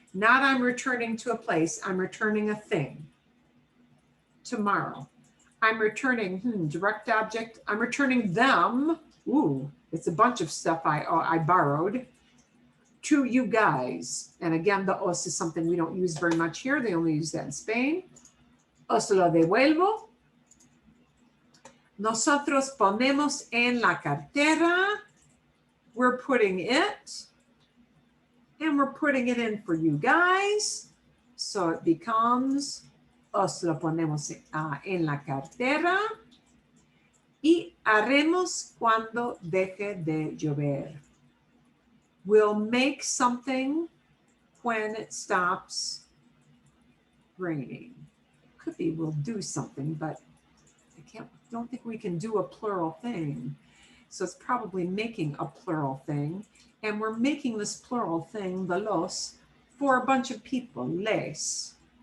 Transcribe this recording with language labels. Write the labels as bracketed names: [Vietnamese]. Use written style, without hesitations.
[English] Not I'm returning to a place. I'm returning a thing. Tomorrow. I'm returning, direct object. I'm returning them. Ooh, it's a bunch of stuff I borrowed. To you guys. And again, the os is something we don't use very much here. They only use that in Spain. [Spanish] Os lo devuelvo. Nosotros ponemos en la cartera. [English] We're putting it. And we're putting it in for you guys. So it becomes, [Spanish] os lo ponemos en la cartera. Y haremos cuando deje de llover. [English] We'll make something when it stops raining. Could be we'll do something, but don't think we can do a plural thing. So it's probably making a plural thing. And we're making this plural thing, the los, for a bunch of people, les.